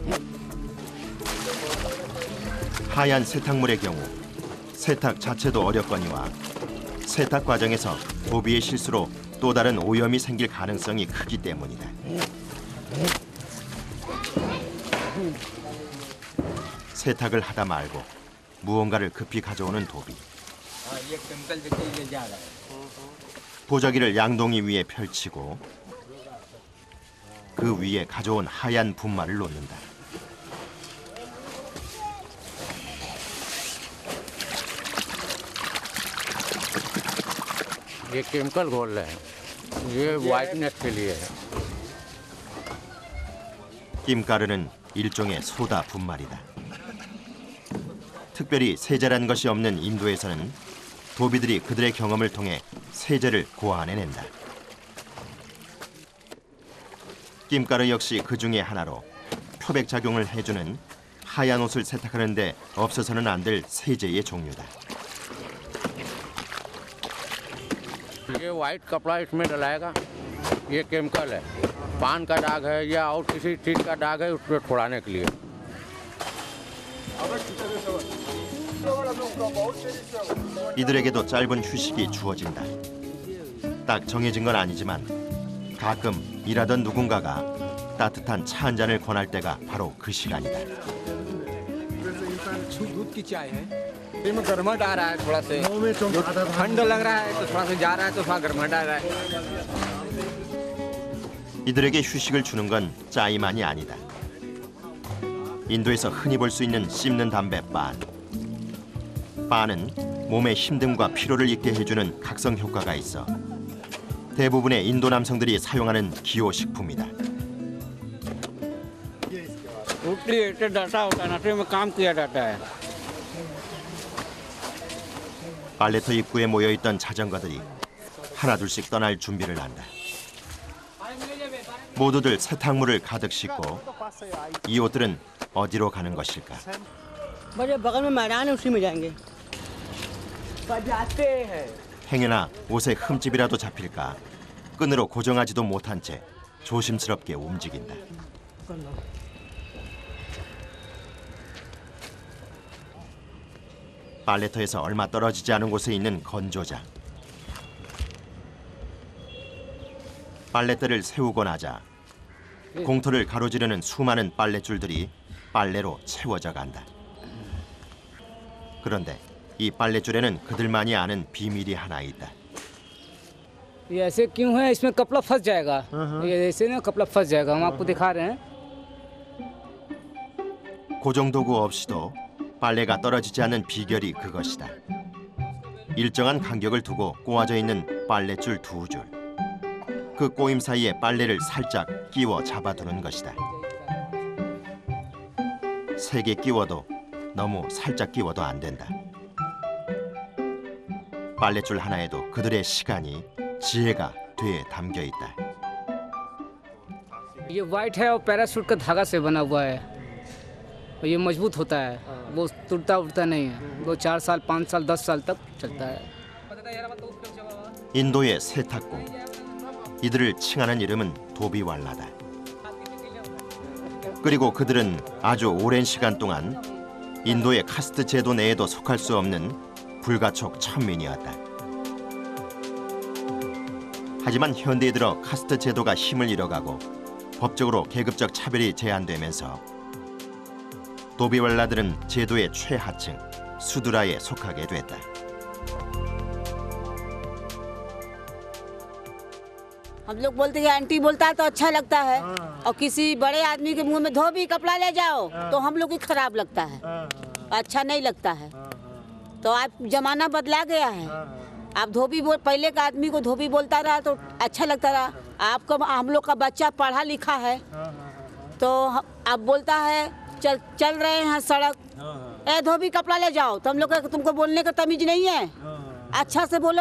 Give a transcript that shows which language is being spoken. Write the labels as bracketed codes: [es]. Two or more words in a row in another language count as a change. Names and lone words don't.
[ko] 하얀 세탁물의 경우 세탁 자체도 어렵거니와 세탁 과정에서 도비의 실수로 또 다른 오염이 생길 가능성이 크기 때문이다. 세탁을 하다 말고 무언가를 급히 가져오는 도비. 보자기를 양동이 위에 펼치고 그 위에 가져온 하얀 분말을 놓는다. [hi] ये केमिकल घोल रहे हैं, ये वाइटनेस के लिए है। [ko] 낌가루는 일종의 소다 분말이다. 특별히 세제란 것이 없는 인도에서는 도비들이 그들의 경험을 통해 세제를 고안해낸다. 낌가루 역시 그 중에 하나로 표백 작용을 해주는 하얀 옷을 세탁하는 데 없어서는 안 될 세제의 종류다. [hi] ये वाइट कपड़ा इसमें डलाएगा, ये केमिकल है। पान का दाग है या और किसी चीज का दाग है, उसको छुड़ाने के लिए। [ko] 이들에게도 짧은 휴식이 주어진다. 딱 정해진 건 아니지만 가끔 일하던 누군가가 따뜻한 차 한 잔을 권할 때가 바로 그 시간이다. [hi] दूध की चाय है इसमें गर्माहट आ रहा है थोड़ा से ठंड लग रहा है तो थोड़ा सा जा रहा है तो थोड़ा गर्माहट आ रहा है [ko] 이들에게 휴식을 주는 건 짜이만이 아니다. 인도에서 흔히 볼 수 있는 씹는 담배 빤. 빤은 몸의 힘듦과 피로를 잊게 해주는 각성 효과가 있어 대부분의 인도 남성들이 사용하는 기호식품이다. [hi] रोटी ऐसे डरता होता है नशे में काम किया जाता है। [ko] 빨래터 입구에 모여있던 자전거들이 하나둘씩 떠날 준비를 한다. 모두들 세탁물을 가득 싣고 이 옷들은 어디로 가는 것일까? [hi] बड़े बगल में मैदान है उसी में जाएंगे जाते हैं [ko] 행여나 옷에 흠집이라도 잡힐까 끈으로 고정하지도 못한 채 조심스럽게 움직인다. 빨래터에서 얼마 떨어지지 않은 곳에 있는 건조장. 빨래대를 세우고 나자 공터를 가로지르는 수많은 빨랫줄들이 빨래로 채워져 간다. 그런데 이 빨랫줄에는 그들만이 아는 비밀이 하나 있다. [hi] ये ऐसे क्यों है इसमें कपड़ा फंस जाएगा ये ऐसे ना कपड़ा फंस जाएगा हम आपको दिखा रहे हैं [ko] 고정도구 없이도 빨래가 떨어지지 않는 비결이 그것이다. 일정한 간격을 두고 꼬아져 있는 빨랫줄 두 줄. 그 꼬임 사이에 빨래를 살짝 끼워 잡아두는 것이다. 세게 끼워도 너무 살짝 끼워도 안 된다. 빨랫줄 하나에도 그들의 시간이, 지혜가 뒤에 담겨 있다. [hi] ये वाइट है और पैराशूट का धागा से बना हुआ है और ये मजबूत होता है वो टूटता उड़ता नहीं है 2-4 साल 5 साल 10 साल तक चलता है [ko] 인도의 세탁고. 이들을 칭하는 이름은 도비왈라다. 그리고 그들은 아주 오랜 시간 동안 인도의 카스트 제도 내에도 속할 수 없는 불가촉 천민이었다. 하지만 현대에 들어 카스트 제도가 힘을 잃어가고 법적으로 계급적 차별이 제한되면서 도비왈라들은 제도의 최하층 수드라에 속하게 됐다. [hi] हम लोग बोलते हैं आंटी बोलता है तो अच्छा लगता है और किसी बड़े आदमी के मुंह में धोबी कपड़ा ले जाओ तो हम लोग को खराब लगता है अच्छा नहीं लगता है तो अब जमाना बदला गया है आप धोबी पहले का आदमी को धोबी बोलता रहा तो अच्छा लगता रहा आपको हम लोग का बच्चा पढ़ा लिखा है तो अब बोलता है चल रहे हैं सड़क ए धोबी कपड़ा ले जाओ तो हम लोग तुमको बोलने का तमीज नहीं है अच्छा से बोलो